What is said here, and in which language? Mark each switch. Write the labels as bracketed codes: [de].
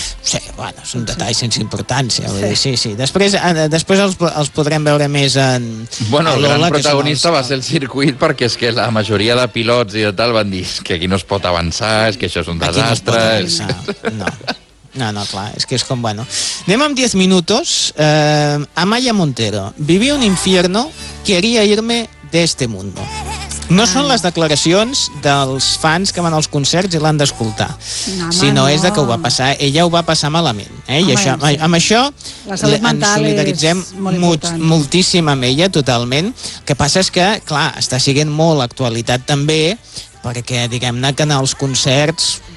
[ca] Sí, bueno, són detalls sense importància, sí. Dir, sí, sí. Després els podrem veure més en... Bueno, el gran protagonista va ser el circuit, perquè és que la majoria de pilots i de tal van dir que aquí no es pot avançar, és que això és un desastre... No, clar, és que és com, bueno... Anem amb 10 minuts. Amaya Montero. [es] Vivia un infierno, quería irme de este mundo. [ca] No són les declaracions dels fans que van als concerts i l'han d'escoltar, sinó és de que ho va passar, ella ho va passar malament. Amb això ens solidaritzem moltíssim amb ella, totalment. El que passa és que, clar, està sent molt actualitat també, perquè diguem-ne que anar als concerts...